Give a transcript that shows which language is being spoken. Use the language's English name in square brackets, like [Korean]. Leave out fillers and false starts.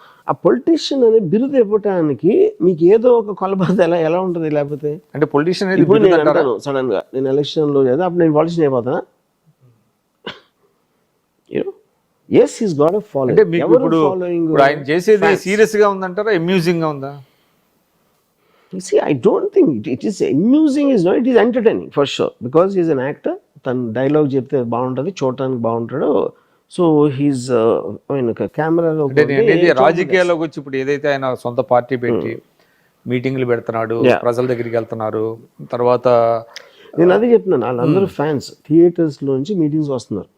[Telugu] ఆ పొలిటీషియన్ అనే బిరుదు ఇవ్వటానికి మీకు ఏదో ఒక కొలబద్ద ఎలా ఉంటుంది? లేకపోతే అంటే పొలిటీషియన్ సడన్ గా నేను ఎలక్షన్ లో లేదా అప్పుడు నేను politician అయిపోతానా? [English] yes he's got a following. [Telugu] అంటే మీకు ఇప్పుడు ఆయన చేసేది సీరియస్ గా ఉందంటారా, అమ్యూజింగ్ గా ఉందా? [English] See, I don't think it is amusing, is not, it is entertaining for sure because he is an actor. [Telugu] తన డైలాగ్ చెప్తే బాగుంటుంది, చూడటానికి బాగుంటాడు. [English] so he's I mean కెమెరాలో [Telugu] రాజకీయాల్లోకి వచ్చి ఇప్పుడు ఏదైతే ఆయన సొంత పార్టీ పెట్టి మీటింగ్లు పెడుతున్నాడు, ప్రజల దగ్గరికి వెళ్తున్నారు, తర్వాత నేను అదే చెప్తున్నాను, వాళ్ళందరూ ఫ్యాన్స్ థియేటర్స్ లోంచి మీటింగ్స్ వస్తున్నారు.